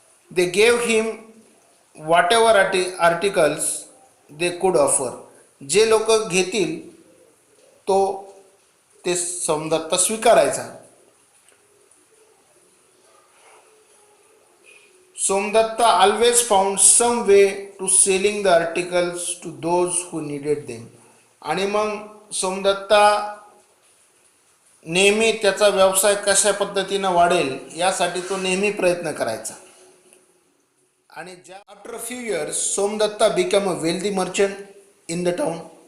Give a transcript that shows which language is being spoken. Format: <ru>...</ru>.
<en>They gave him whatever articles they could offer.</en> <mr>जे लोक घेतील तो ते Somdatta स्वीकारायचा.</mr> <en>Somdatta always found some way to selling the articles to those who needed them.</en> <mr>आणि मग सोमदत्ता नेहमी त्याचा व्यवसाय कशा पद्धतीनं वाढेल यासाठी तो नेहमी प्रयत्न करायचा. आणि</mr> <en>After few years Somdatta become a wealthy merchant in the town.</en>